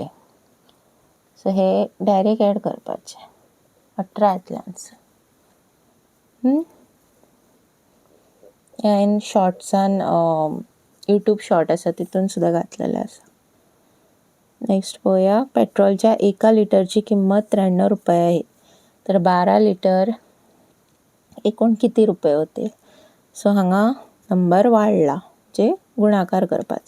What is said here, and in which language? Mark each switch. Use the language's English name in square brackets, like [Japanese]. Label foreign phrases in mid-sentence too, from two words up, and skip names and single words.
[Konkani] सो हे डायरेक्ट ऍड करपाचे, 18 येतले आन्सर. हांवें शॉर्ट्सान यूट्यूब शॉर्ट आसा तितून सुद्दां घातलेले आसा. नेक्स्ट पळोवया. [Marathi] पेट्रोलच्या 1 लिटरची किंमत 93 रुपये आहे, तर 12 लिटर एकूण किती रुपये होतील. [Konkani] सो हांगा नंबर वाढला, जे गुणाकार करपाचो.